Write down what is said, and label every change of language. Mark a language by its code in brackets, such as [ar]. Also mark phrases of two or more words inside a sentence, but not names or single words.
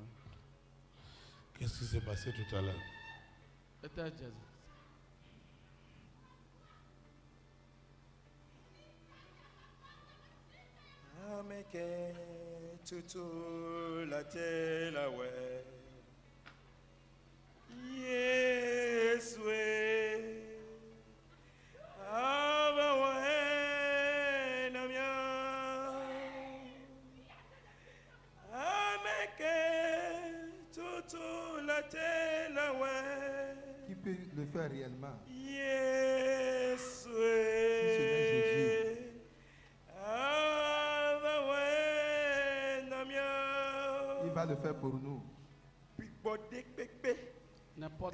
[fr] Qu'est-ce qui s'est passé tout à l'heure? [ee] Ameke tutu la te la we Yeswe aba we namya Ameke [fr] Qui peut le faire réellement? Yes. Si ce n'est Jésus. Il va le faire pour nous. N'importe